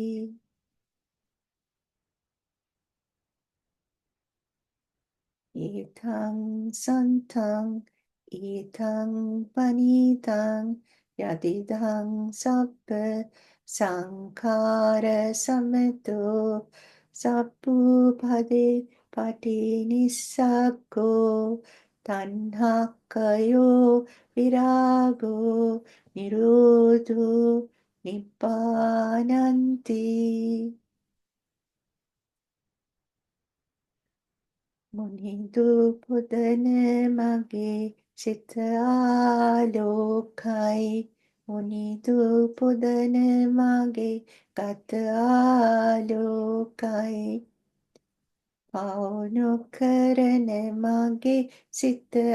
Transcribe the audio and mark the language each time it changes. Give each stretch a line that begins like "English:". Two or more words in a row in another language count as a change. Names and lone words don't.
Pali: ඒතං සන්තං ඒතං පනිතං යදිදං සබ්බ සංඛාර සමතෝ සබ්බූපදී පටිනිස්සග්ගෝ තණ්හක්කයෝ විරාගෝ නිරෝධෝ නිපානන්ති
Sinhala: මුනිදු පුදන මගේ සිත ආලෝකයි මුනිදු පුදන මගේ ගත ආලෝකයි පවුනු කරන මගේ සිත